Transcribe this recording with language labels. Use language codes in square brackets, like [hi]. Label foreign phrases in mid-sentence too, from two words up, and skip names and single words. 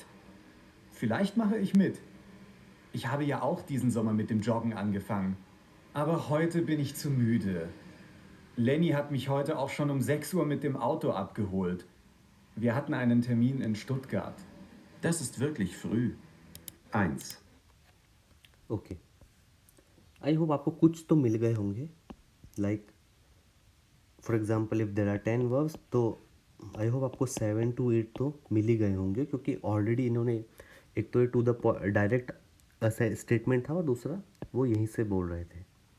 [de] Vielleicht mache ich mit. Ich habe ja auch diesen Sommer mit dem Joggen angefangen. Aber heute bin ich zu müde. Lenny hat mich heute auch schon um 6 Uhr mit dem Auto abgeholt. Wir hatten einen Termin in Stuttgart. Das ist wirklich früh. 1. [en] OK, I hope [hi] आपको कुछ तो मिल गए होंगे। [en] like for example if there are 10 verbs [hi] तो [en] I hope [hi] आपको 7 to 8 तो मिल ही गए होंगे, क्योंकि ऑलरेडी इन्होंने एक तो ये [en] to the direct statement [hi] था और दूसरा वो यहीं से बोल रहे थे।